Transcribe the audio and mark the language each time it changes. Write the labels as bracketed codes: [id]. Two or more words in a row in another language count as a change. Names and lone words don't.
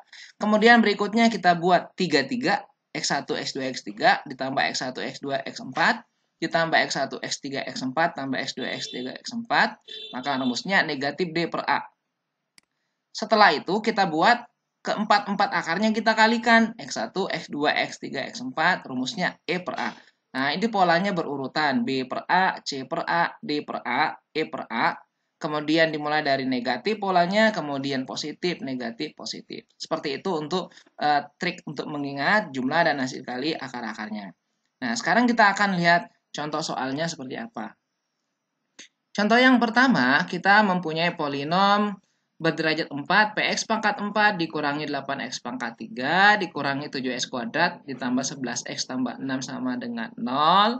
[id] Kemudian berikutnya kita buat 3, 3, X1, X2, X3, ditambah X1, X2, X4, ditambah X1, X3, X4, tambah X2, X3, X4, maka rumusnya negatif D per A. Setelah itu kita buat keempat-empat akarnya kita kalikan, X1, X2, X3, X4, rumusnya E per A. Nah, ini polanya berurutan, B per A, C per A, D per A, E per A. Kemudian dimulai dari negatif polanya, kemudian positif, negatif, positif. Seperti itu untuk trik untuk mengingat jumlah dan hasil kali akar-akarnya. Nah, sekarang kita akan lihat contoh soalnya seperti apa. Contoh yang pertama, kita mempunyai polinom berderajat 4, Px pangkat 4 dikurangi 8x pangkat 3 dikurangi 7x kuadrat ditambah 11x tambah 6 sama dengan 0.